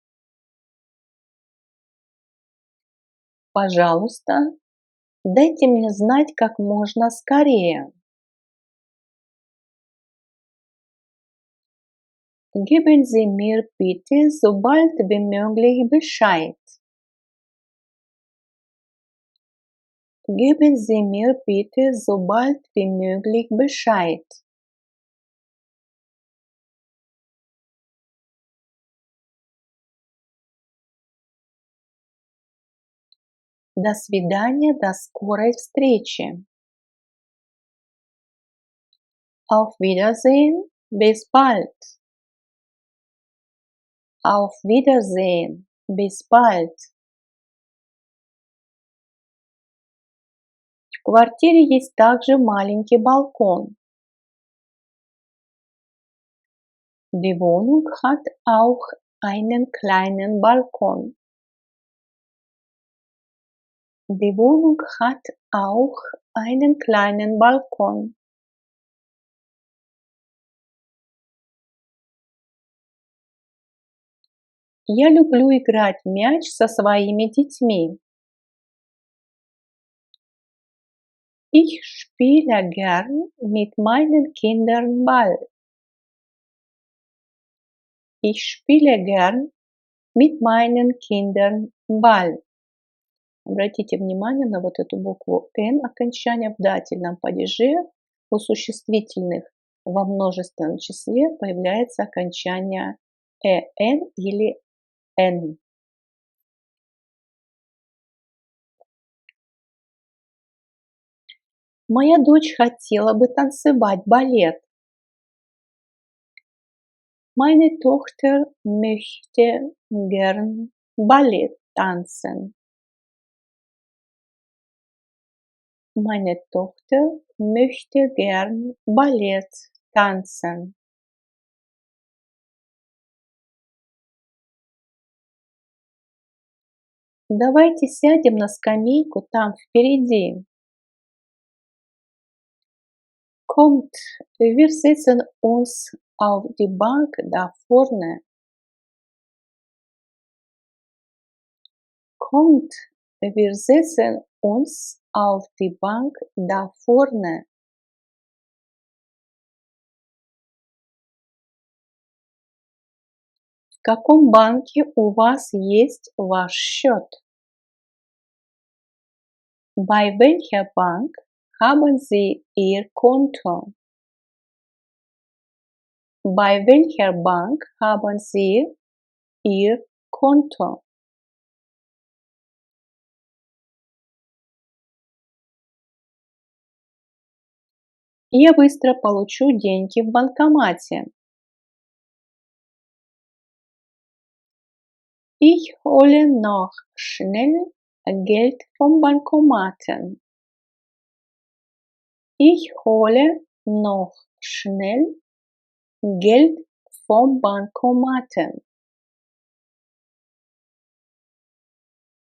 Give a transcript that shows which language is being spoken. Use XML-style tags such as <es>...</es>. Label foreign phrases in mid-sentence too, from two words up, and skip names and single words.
<ru>Пожалуйста, дайте мне знать как можно скорее.</ru> <de>Geben Sie mir bitte so bald wie möglich Bescheid. Geben Sie mir bitte so bald wie möglich Bescheid.</de> <ru>До свидания, до скорой встречи.</ru> <de>Auf Wiedersehen, bis bald. Auf Wiedersehen, bis bald.</de> <ru>В квартире есть также маленький балкон.</ru> <de>Die Wohnung hat auch einen kleinen Balkon. Die Wohnung hat auch einen kleinen Balkon.</de> <ru>Я люблю играть в мяч со своими детьми.</ru> <de>Ich spiele gern mit meinen Kindern Ball. Ich spiele gern mit meinen Kindern Ball.</de> <ru>Обратите внимание на вот эту букву «н» окончания в дательном падеже. У существительных во множественном числе появляется окончание «эн» или «н». Моя дочь хотела бы танцевать балет.</ru> <de>Meine Tochter möchte gern Ballett tanzen. Meine Tochter möchte gern Ballett tanzen.</de> <ru>Давайте сядем на скамейку там впереди.</ru> <de>Kommt, wir setzen uns auf die Bank da vorne. Kommt, wir setzen uns auf die Bank da vorne.</de> <ru>В каком банке у вас есть ваш счет?</ru> <de>Bei welcher Bank haben Sie Ihr Konto? Bei welcher Bank haben Sie Ihr Konto?</de> <ru>Я быстро получу деньги в банкомате.</ru> <de>Ich hole noch schnell Geld vom Bankomaten. Ich hole noch schnell Geld vom Bankomaten.</de>